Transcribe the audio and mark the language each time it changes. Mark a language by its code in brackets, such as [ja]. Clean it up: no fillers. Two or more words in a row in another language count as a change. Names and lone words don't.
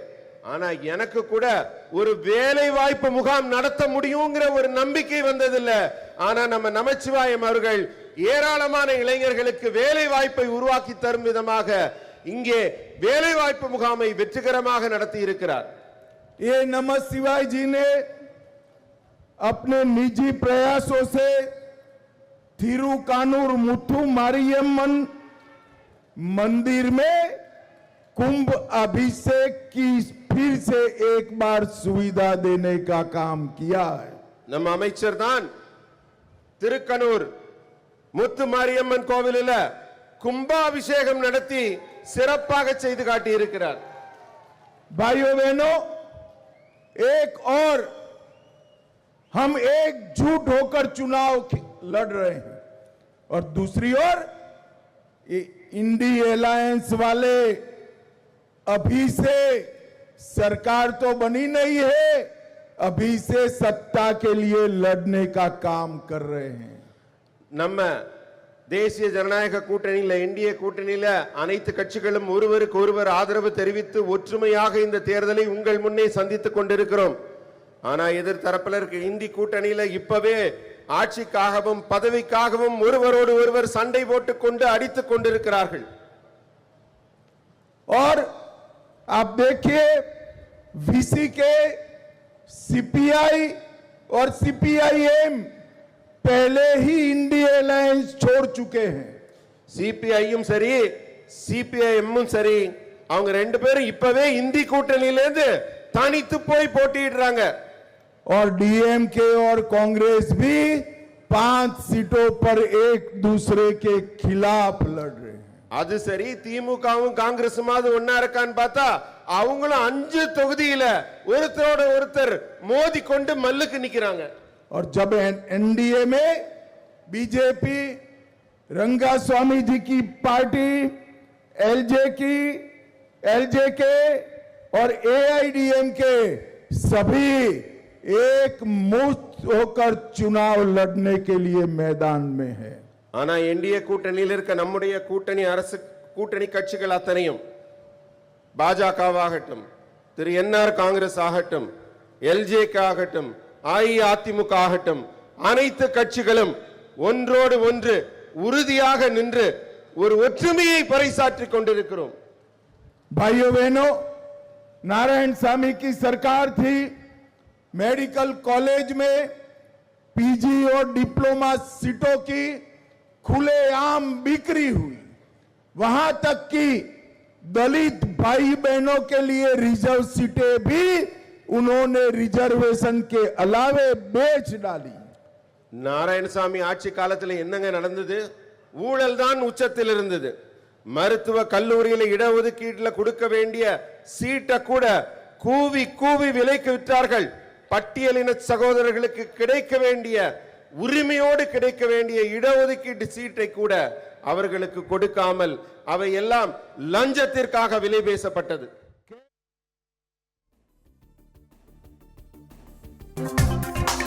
[ta] ஆனா எனக்கு கூட ஒரு வேலை வாய்ப்பு முகாம் நடத்த முடியுங்கிற ஒரு நம்பிக்கை வந்ததில்ல. ஆனா நம்ம நமச்சிவாயம் அவர்கள் ஏராளமான இளைஞர்களுக்கு வேலை வாய்ப்பை உருவாக்கி தரும் விதமாக இங்கே வேலை வாய்ப்பு முகாமை வெற்றிகரமாக நடத்தி இருக்கிறார். [hi] ये नमः शिवाय जी ने अपने निजी प्रयासों से थिरुकानूर मुथु मारियम्मन मंदिर में कुंभ अभिषेक की फिर से एक बार सुविधा देने का काम किया है. [ta] நம்ம அமைச்சர் தான் திருக்கனூர் முத்து மாரியம்மன் கோவிலில் கும்பாபிஷேகம் நடத்தி சிறப்பாக செய்து காட்டி இருக்கிறார். [hi] भाइयों बहनों, एक और हम एकजुट होकर चुनाव लड़ रहे हैं और दूसरी ओर इंडी अलायंस वाले अभी से सरकार तो बनी नहीं है, अभी से सत्ता के लिए लड़ने का काम कर रहे हैं. [ta] நம்ம தேசிய ஜனநாயக கூட்டணியில இந்திய கூட்டணியில அனைத்து கட்சிகளும் ஒருவருக்கு ஒருவர் ஆதரவு தெரிவித்து ஒற்றுமையாக இந்த தேர்தலை உங்கள் முன்னே சந்தித்துக் கொண்டிருக்கிறோம். ஆனா எதிர்த்தரப்பில் இருக்க இந்தி கூட்டணியில இப்பவே ஆட்சிக்காகவும் பதவிக்காகவும் ஒருவரோடு ஒருவர் சண்டை போட்டுக் கொண்டு அடித்துக் கொண்டிருக்கிறார்கள். [hi] और आप देखिए वीसी के सीपीआई और सीपीआईएम पहले ही इंडिया अलायंस छोड़ चुके हैं. [ta] சிபிஐயும் சரி சிபிஐஎம்மும் சரி அவங்க ரெண்டு பேரும் இப்பவே இந்தி கூட்டணியில இருந்து தனித்து போய் போட்டியிடுறாங்க. [hi] और डीएमके और कांग्रेस भी 5 सीटों पर एक दूसरे के खिलाफ लड़ रहे हैं. [ta] அது சரி திமுகவும் காங்கிரசுமாவது ஒன்னா இருக்கான்னு பார்த்தா அவங்களும் 5 தொகுதியில ஒருத்தரோட ஒருத்தர் மோதி கொண்டு மல்லுக்கு நிக்கிறாங்க. [hi] और जब एनडीए में बीजेपी, रंगास्वामी जी की पार्टी, एलजेके और एआईडीएमके सभी एक मुश्त होकर चुनाव लड़ने के लिए मैदान में है. [ta] ஆனா என்டிஏ கூட்டணியில் இருக்க நம்முடைய கூட்டணி அரசு கூட்டணி கட்சிகள் அத்தனையும் பாஜகவாகட்டும், திரு என்ஆர் காங்கிரஸ் ஆகட்டும், எல்ஜேகே ஆகட்டும், அஇஅதிமுக ஆகட்டும், அனைத்து கட்சிகளும் ஒன்றோடு ஒன்று உறுதியாக நின்று ஒரு ஒற்றுமையை பறைசாற்றிக் கொண்டிருக்கிறோம். [hi] भाइयों बहनों, नारायण सामी की सरकार थी, [en] medical college [hi] में पीजी और डिप्लोमा सीटों की खुलेआम बिक्री हुई. वहां तक कि दलित भाई बहनों के लिए रिजर्व सीटें भी उन्होंने रिजर्वेशन के अलावे बेच डाली. [ta] நாராயணசாமி ஆட்சி காலத்தில் என்னங்க நடந்தது? ஊழல் தான் உச்சத்தில் இருந்தது. மருத்துவ கல்லூரியில இடஒதுக்கீட்டுல கொடுக்க வேண்டிய சீட்டை கூட கூவி கூவி விலைக்கு விற்றார்கள். பட்டியலின சகோதரர்களுக்கு கிடைக்க வேண்டிய உரிமையோடு கிடைக்க வேண்டிய இடஒதுக்கீட்டு சீட்டை கூட அவர்களுக்கு கொடுக்காமல் அவை எல்லாம் லஞ்சத்திற்காக விலை பேசப்பட்டது.